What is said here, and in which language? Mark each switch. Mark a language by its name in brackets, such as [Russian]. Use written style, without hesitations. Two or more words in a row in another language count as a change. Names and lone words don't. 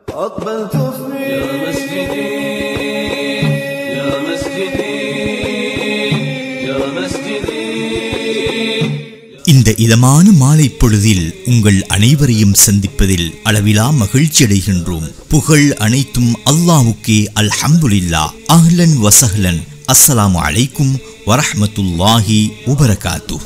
[Arabic] أقبلت في يا مسجدي يا مسجدي يا مسجدي. [Tamil] இந்த இதமான மாலை பொழுதில் உங்கள் அனைவரையும் சந்திப்பதில் அளவிலா மகிழ்ச்சி அடைகின்றோம். புகழ் அனைத்தும் அல்லாஹ்வுக்கே. அல்ஹம்துலில்லாஹ். [Arabic] أهلا وسهلا. السلام عليكم ورحمة الله وبركاته.